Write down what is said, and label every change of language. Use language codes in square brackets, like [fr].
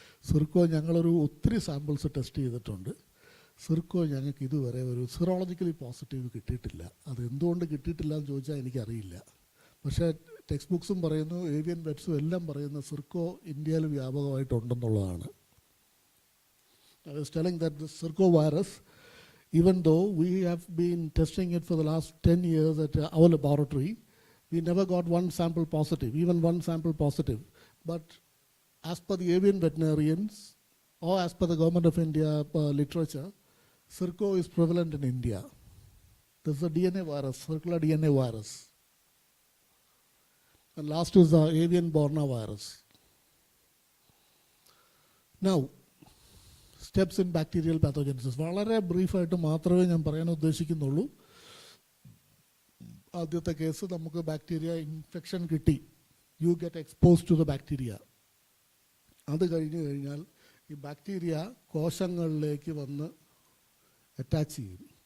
[ml] സിർക്കോ ഞങ്ങളൊരു ഒത്തിരി samples test ചെയ്തിട്ടുണ്ട്. സിർക്കോ ഞങ്ങൾക്ക് ഇതുവരെ ഒരു സിറോളജിക്കലി പോസിറ്റീവ് കിട്ടിയിട്ടില്ല. അത് എന്തുകൊണ്ട് കിട്ടിയിട്ടില്ല എന്ന് ചോദിച്ചാൽ എനിക്കറിയില്ല. പക്ഷേ ടെക്സ്റ്റ് ബുക്സും പറയുന്നു, ഏവിയൻ വെറ്റ്സും എല്ലാം പറയുന്ന സിർക്കോ ഇന്ത്യയിൽ വ്യാപകമായിട്ടുണ്ടെന്നുള്ളതാണ്. [en] I was telling that the Circo virus, even though we have been testing it for the last 10 years at our laboratory, we never got one sample positive, even one sample positive. But as per the avian veterinarians, or as per the Government of India literature, Circo is prevalent in India. This is a DNA virus, circular DNA virus. And last is the avian borna virus. [ml] Now, steps in bacterial പാത്തോജനസിസ് വളരെ ബ്രീഫായിട്ട് മാത്രമേ ഞാൻ പറയാൻ ഉദ്ദേശിക്കുന്നുള്ളൂ. ആദ്യത്തെ case, നമുക്ക് bacteria infection കിട്ടി, [en] You get expose to the bacteria. [ml] അത് കഴിഞ്ഞ് കഴിഞ്ഞാൽ ഈ ബാക്ടീരിയ കോശങ്ങളിലേക്ക് വന്ന് അറ്റാച്ച് ചെയ്യും.